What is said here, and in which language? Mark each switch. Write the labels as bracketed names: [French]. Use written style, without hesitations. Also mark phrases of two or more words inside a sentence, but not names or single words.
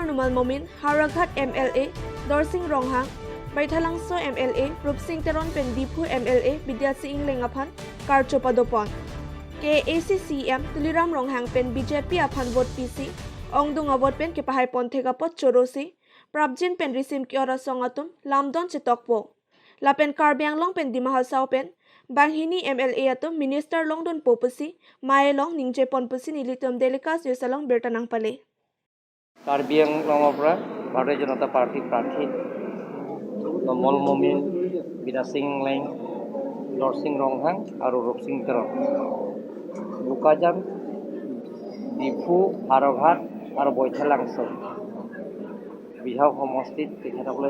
[Karbi] Numal Momin Haraghat MLA Dorsing Ronghang Baithalangso MLA Rupsing Teron pen Dipu MLA Bidyasi Ingling aphan karchopadopon ke ACCEM tuliram ronghang pen BJP aphan vote PC ongdung avot pen ke pahai ponthega pot chorosi Prabjin pen risim ki ora songatum lamdon chetokpo lapen Karbi Anglong pen dimahal sao pen banghini MLA atum minister longdon popusi maelong ningje ponpusi nilitum delikas yusalong bertanang pale [Assamese] কাৰ্বি আংলঙৰ পৰা ভাৰতীয় জনতা পাৰ্টীৰ প্ৰাৰ্থী নমল মমিন বিৰাসিং লাইং নৰসিং ৰংহাং আৰু ৰূপসিং তেৰণ বোকাজান ডিফু হাৰঘাট আৰু বৈঠালাংচল বিধায়ক সমষ্টিত তেখেতসকলে